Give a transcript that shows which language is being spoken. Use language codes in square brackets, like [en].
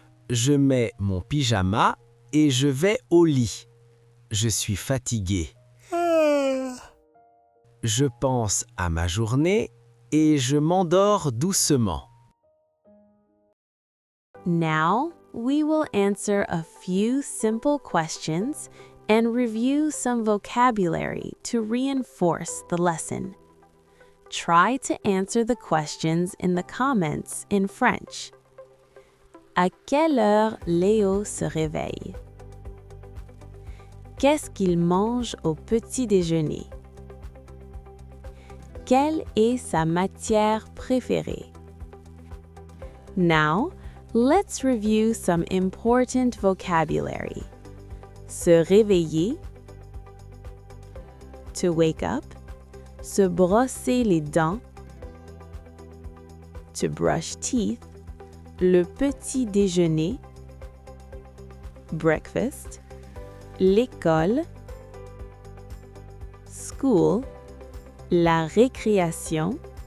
[fr] Je mets mon pyjama et je vais au lit. Je suis fatigué. Je pense à ma journée et je m'endors doucement. [en] Now, we will answer a few simple questions and review some vocabulary to reinforce the lesson. Try to answer the questions in the comments in French. [fr] À quelle heure Léo se réveille? Qu'est-ce qu'il mange au petit déjeuner? Quelle est sa matière préférée? [en] Now, let's review some important vocabulary. [fr] Se réveiller, [en] to wake up, [fr] se brosser les dents, [en] to brush teeth, [fr] le petit déjeuner, breakfast, l'école, school, la récréation,